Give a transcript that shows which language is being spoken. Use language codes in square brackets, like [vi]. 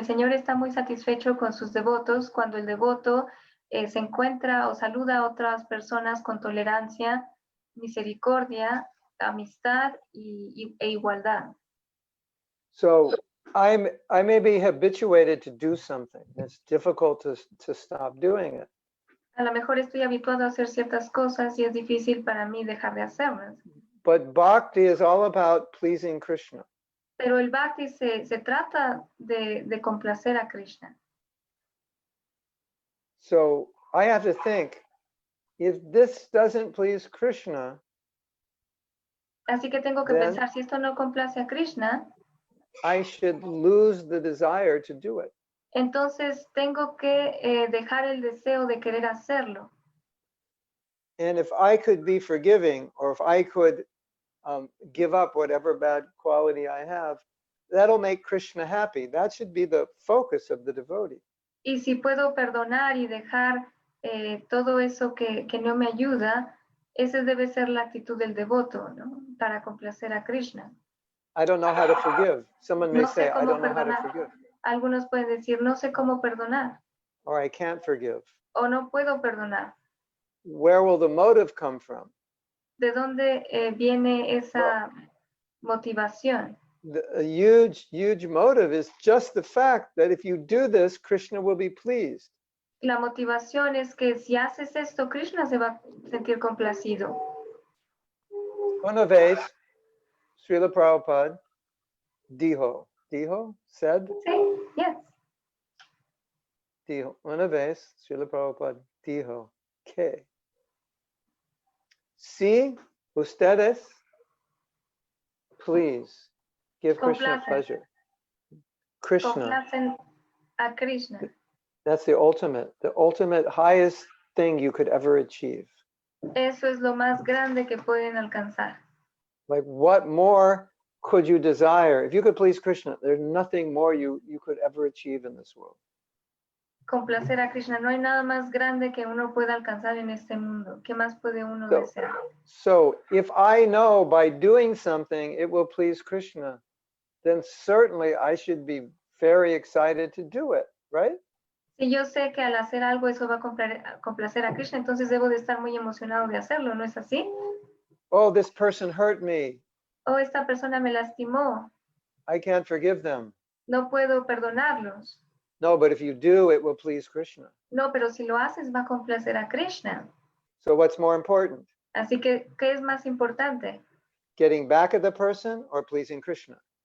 [es] El Señor está muy satisfecho con sus devotos cuando el devoto se encuentra o saluda a otras personas con tolerancia, misericordia, amistad e igualdad. [en] So I may be habituated to do something. It's difficult to stop doing it. [es] A lo mejor estoy habituado a hacer ciertas cosas y es difícil para mí dejar de hacerlas. [en] But bhakti is all about pleasing Krishna. [es] Pero el bhakti se trata de complacer a Krishna. [en] So I have to think, if this doesn't please Krishna, [es] Así que tengo que [en] Then- [es] pensar, si esto no complace a Krishna, [en] I should lose the desire to do it. [es] entonces tengo que dejar el deseo de querer hacerlo. [en] And if I could be forgiving, or if I could give up whatever bad quality I have, that'll make Krishna happy. That should be the focus of the devotee. [es] Y si puedo perdonar y dejar todo eso que no me ayuda, esa debe ser la actitud del devoto, ¿no? Para complacer a Krishna. [en] I don't know how to forgive. Someone may [es] No sé [en] say, I [es] cómo [en] don't know how to [es] perdonar. [en] forgive, [es] Algunos pueden decir, no sé cómo perdonar [en] or I can't forgive. [es] o no puedo perdonar. [en] Where will the motive come from? [es] ¿De dónde viene esa motivación? [en] A huge, huge motive is just the fact that if you do this, Krishna will be pleased. [es] La motivación es que si haces esto, Krishna se va a sentir complacido. Una vez, Srila Prabhupada, dijo said, Sí, yes. dijo, una vez, Srila Prabhupada dijo que si ustedes, [en] please, give Krishna [es] Complacen. [en] pleasure. Krishna, [es] Complacen a Krishna. [en] that's the ultimate highest thing you could ever achieve. [es] Eso es lo más grande que pueden alcanzar. [en] Like, what more could you desire? If you could please Krishna, there's nothing more you could ever achieve in this world. [es] Complacer a Krishna. No hay nada más grande que uno pueda alcanzar en este mundo. ¿Qué más puede uno [en] So- [es] desear? [en] So if I know by doing something it will please Krishna, then certainly I should be very excited to do it, right? [es] Si yo sé que al hacer algo eso va a complacer a Krishna, entonces debo de estar muy emocionado de hacerlo, ¿no es así? [en] Oh, this person hurt me. [es] Oh, esta persona me lastimó. [en] I can't forgive them. [es] No puedo perdonarlos. [en] No, but if you do, it will please Krishna. [es] No, pero si lo haces va a complacer a Krishna. [en] So what's more important? [es] Así que, ¿qué es más importante? [en] Getting back at the person or pleasing Krishna?